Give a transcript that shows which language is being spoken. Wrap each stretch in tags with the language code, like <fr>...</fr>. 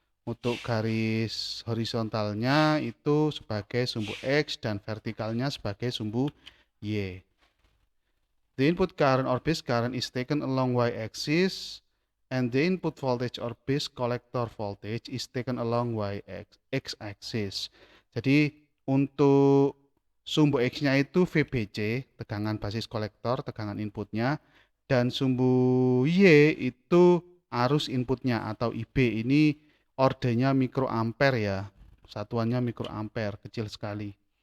<id>Untuk garis horizontalnya itu sebagai sumbu X dan vertikalnya sebagai sumbu Y.</id> <en>The input current or base current is taken along y-axis. And the input voltage or base collector voltage is taken along x-axis.</en> <id>Jadi untuk sumbu X-nya itu VBC, tegangan basis kolektor, tegangan inputnya, dan sumbu Y itu arus inputnya atau IB. Ini ordernya mikroampere ya, satuannya mikroampere, kecil sekali.</id>